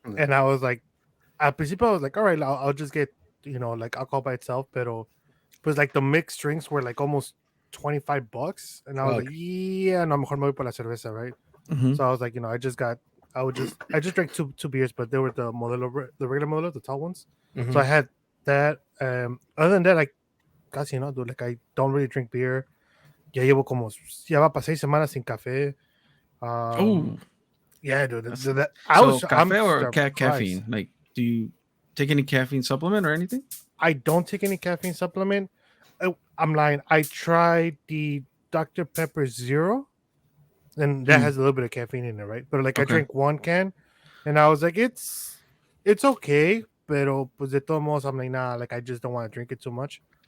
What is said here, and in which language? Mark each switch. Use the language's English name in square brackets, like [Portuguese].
[English] And I was like, at principio, I was like, all right, I'll just get, like alcohol by itself. [Spanish] Pero pues [English] like the mixed drinks were like almost $25. And I was Fuck. like, yeah, no, [Spanish] mejor me voy por la cerveza, [English] right? Mhm. So I was like, I just drank two beers, but they were the regular Modelo, the tall ones. Mhm. So I had that. Other than that, like [Spanish] casi no, [English] dude. Like I don't really drink beer. [Spanish] Ya va para 6 semanas sin café. [English] Oh, Yeah, dude. That's- I'm cafe or surprised. caffeine? Like, do you take any caffeine supplement or anything? I don't take any caffeine supplement. I'm lying. I tried the Dr. Pepper Zero, and that Mm. has a little bit of caffeine in it, right? But like I Okay. drank 1 can, and I was like, it's okay, [Spanish] pero pues de todos modos, [English] I'm like, nah, like I just don't want to drink it too much.